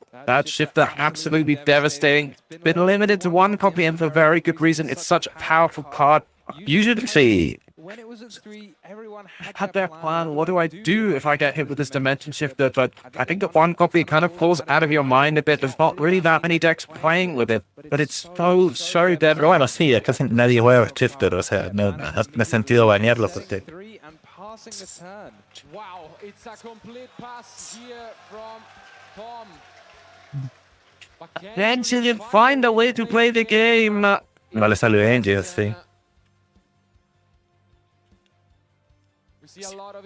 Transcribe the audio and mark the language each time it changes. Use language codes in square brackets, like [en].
[en] That shift is absolutely devastating. Been limited to 1 copy and for very good reason. It's such a powerful card. Usually, When it was at 3, everyone had their plan. What do I do if I get hit with this dimension shifter? But I think the 1 copy kind of pulls out of your mind a bit. There's not really that many decks playing with it, but it's so dead. [es] Pero bueno, sí, casi nadie juega Shifter, o sea, no tiene sentido banearlo porque [en] 3 and passing the turn. Wow, it's a complete pass here from Tom. But can Then Julian find a way to play the game. [es] no le salió Angel, sí. [en] we see a lot of